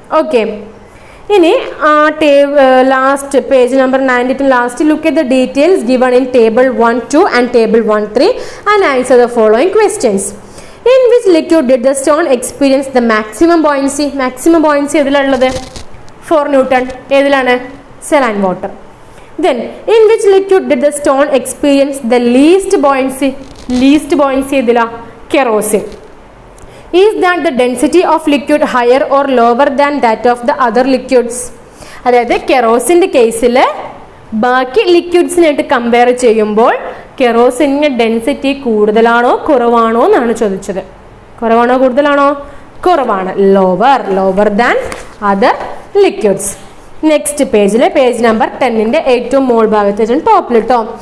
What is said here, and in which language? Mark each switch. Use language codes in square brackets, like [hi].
[en] okay, [ml] ഇനി ആ [en] Last page number 92 last look at the details given in table 1-2 and table 1-3 and answer the following questions. In which liquid did the stone experience the maximum buoyancy? Maximum buoyancy [ml] ഏതിലുള്ളത്? [en] 4 Newton. [ml] ഏതിലാണ്? [en] Saline water. Then, in which liquid did the stone experience the least buoyancy? Least buoyancy [ml] ഏതിലാ? [en] Kerosene. Is that the density of liquid higher or lower than that of the other liquids? [ml] അതായത് കെറോസിൻ്റെ കേസിൽ ബാക്കി ലിക്വിഡ്സിനായിട്ട് compare ചെയ്യുമ്പോൾ കെറോസിൻ്റെ density കൂടുതലാണോ കുറവാണോ എന്നാണ് ചോദിച്ചത്. കുറവാണോ കൂടുതലാണോ? കുറവാണ്. [en] Lower than other liquids. [ml] Next പേജിലെ പേജ് നമ്പർ 10ന്റെ ഏറ്റവും മോൾ ഭാഗത്ത് ടോപ്പിൽ കേട്ടോ.